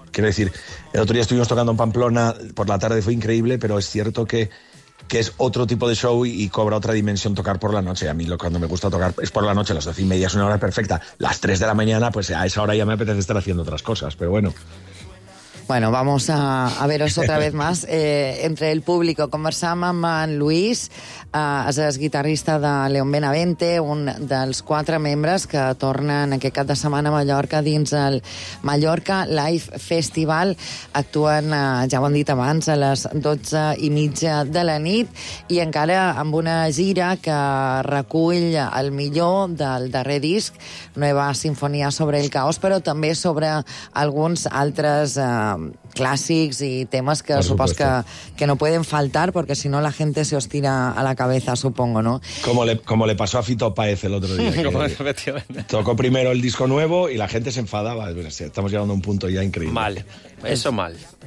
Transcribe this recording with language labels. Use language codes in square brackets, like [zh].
[es] Quiero decir, el otro día estuvimos tocando en Pamplona, por la tarde fue increíble, pero es cierto que es otro tipo de show y cobra otra dimensión tocar por la noche. A mí cuando me gusta tocar es por la noche, las 12:30 es una hora perfecta. Las 3 de la mañana, pues a esa hora ya me apetece estar haciendo otras cosas, pero bueno. Bueno, vamos a veros otra vez más. [ca] Entre el público conversam amb en Luis, és guitarrista de León Benavente, un dels 4 membres que tornen aquest cap de setmana a Mallorca dins el Mallorca Live Festival. Actuen, ja ho han dit abans, a les 12:30 de la nit, i encara amb una gira que recull el millor del darrer disc, Nueva Sinfonia sobre el Caos, però també sobre alguns altres... clàssics i temes que supos que [es] no pueden faltar, porque si no la gente se os tira a la cabeza, supongo, ¿no? Como le pasó a Fito Páez el otro día. Tocó primero el disco nuevo y la gente se enfadaba. Estamos llegando a un punto ya increíble. Mal, eso mal.